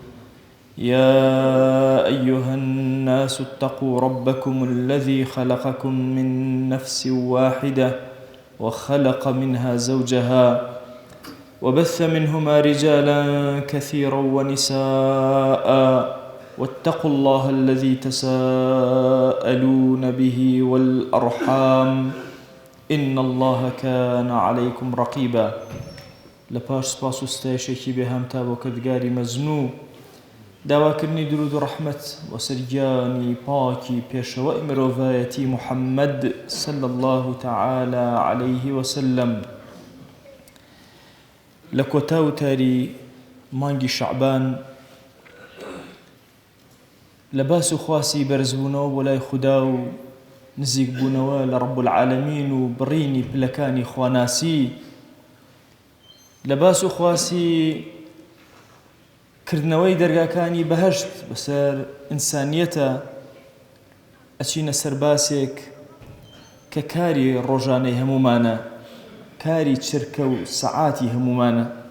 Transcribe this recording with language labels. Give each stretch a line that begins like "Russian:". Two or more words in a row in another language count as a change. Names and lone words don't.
Arabic: يا أيها الناس اتقوا ربكم الذي خلقكم من نفس واحدة وخلق منها زوجها وبث منهما رجالا كثيرا ونساء واتقوا الله الذي تساءلون به والأرحام إن الله كان عليكم رقيبا.
Central Kurdish: لپاش سپاس و ستایشێکی بێهامتا بۆ کردگاری مەزنوو، داواکردنی درود و ڕەحمەت و سەرگیانی پاکی پێشەوەی مرۆڤایەتی محەممەد
Arabic: صلى الله تعالى عليه وسلم
Central Kurdish: لە کۆتا وتاری مانگی شەعبان لە باس و خواسی بەرزبوونەوە بۆ لای خودا و نزیک بوونەوە لە
Arabic: رب العالمین
Central Kurdish: و بڕینی پلەکانی خواناسی، لە باس و خواسی کردنەوەی دەرگاکانی بەهەشت بەسەر ئینسانیەتە، ئەچینە سەر باسێک کە کاری ڕۆژانەی هەمومانە، کاری چرکە و سەعاتی هەمومانە.